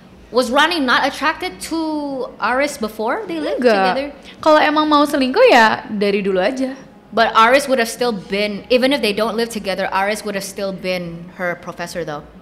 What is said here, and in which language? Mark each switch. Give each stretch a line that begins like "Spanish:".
English: Was Ronnie not attracted to Aris before they lived together?
Indonesian: Kalau emang mau selingkuh ya dari dulu aja.
English: But Aris would have still been, even if they don't live together, Aris would have still been her professor though.